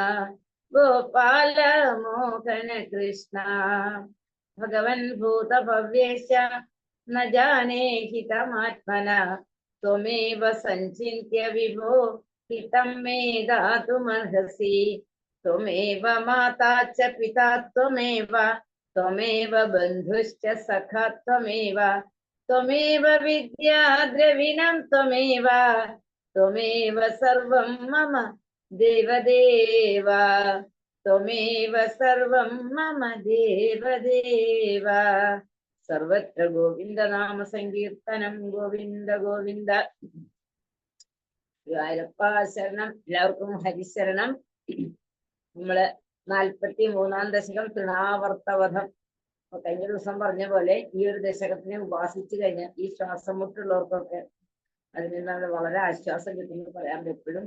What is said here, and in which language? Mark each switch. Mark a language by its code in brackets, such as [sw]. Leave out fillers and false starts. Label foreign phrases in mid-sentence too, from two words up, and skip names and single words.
[sa] गोपाल मोहन कृष्ण भगवन् भूत भव्येश न जाने हितमात्मना त्वमेव सञ्चिन्त्य विभो हितं मे दातुमर्हसि त्वमेव माता च पिता त्वमेव त्वमेव बन्धुश्च सखा त्वमेव त्वमेव विद्या द्रविणं त्वमेव त्वमेव सर्वं मम देवदेव त्वमेव सर्वं मम देवदेव सर्वत्र गोविन्द नाम सങ്കീർത്തനം ഗോവിന്ദ ഗോവിന്ദ ഗുരുവായൂരപ്പ ശരണം. [ml] എല്ലാവർക്കും ഹരിശരണം. നമ്മള് 43-ാം ദശകം തൃണാവർത്തവധം. കഴിഞ്ഞ ദിവസം പറഞ്ഞ പോലെ ഈ ഒരു ദശകത്തിനെ ഉപാസിച്ചു കഴിഞ്ഞാൽ ഈ ശ്വാസം മുട്ടുള്ളവർക്കൊക്കെ അതിൽ നിന്നാണ് വളരെ ആശ്വാസം കിട്ടുന്നത് പറയാൻ എപ്പോഴും.